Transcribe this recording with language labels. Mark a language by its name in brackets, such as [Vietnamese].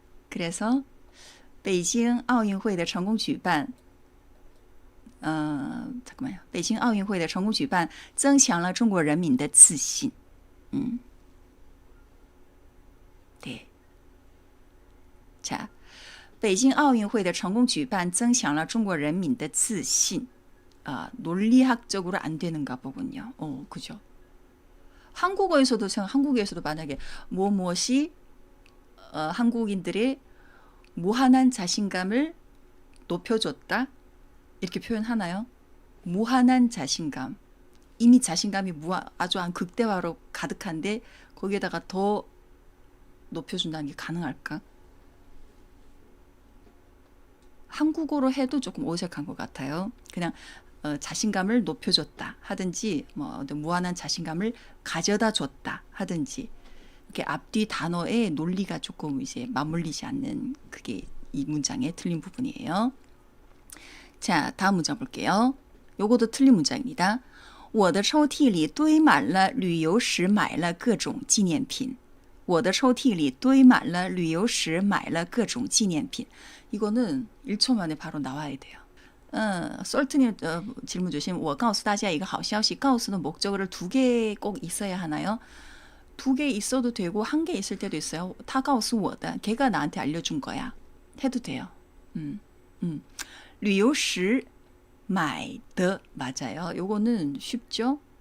[Korean] 그래서 [Chinese] 北京奥运会的成功举办 [Korean] 잠깐만요. [Chinese] 北京奥运会的成功举办增强了中国人民的自信. [Korean] 네. 자, [Chinese] 北京奥运会的成功举办增强了中国人民的自信. [Korean] 논리학적으로 안 되는가 보군요. 그죠. 한국에서도 만약에 무엇이 한국인들의 무한한 자신감을 높여줬다 이렇게 표현하나요? 무한한 자신감. 이미 자신감이 아주 극대화로 가득한데 거기에다가 더 높여준다는 게 가능할까? 한국어로 해도 조금 어색한 것 같아요. 그냥 자신감을 높여줬다 하든지 무한한 자신감을 가져다 줬다 하든지 이렇게 앞뒤 단어의 논리가 조금 이제 맞물리지 않는 그게 이 문장의 틀린 부분이에요. 자, 다음 문장 볼게요. 요것도 틀린 문장입니다. [Chinese] 我的抽屉里堆满了旅游时买了各种纪念品. 我的抽屉里堆满了旅游时买了各种纪念品. [Korean] 이거는 1초 만에 바로 나와야 돼요. 썰트님 질문 주신 [Chinese] 我告诉大家一个好消息. [Korean] 告诉는 목적어를 2개 꼭 있어야 하나요? 2개 있어도 되고 1개 있을 때도 있어요. [Chinese] 他告诉我的, [Korean] 걔가 나한테 알려준 거야. 해도 돼요. [Chinese] 旅游时买的 [Korean] 맞아요. 요거는 쉽죠?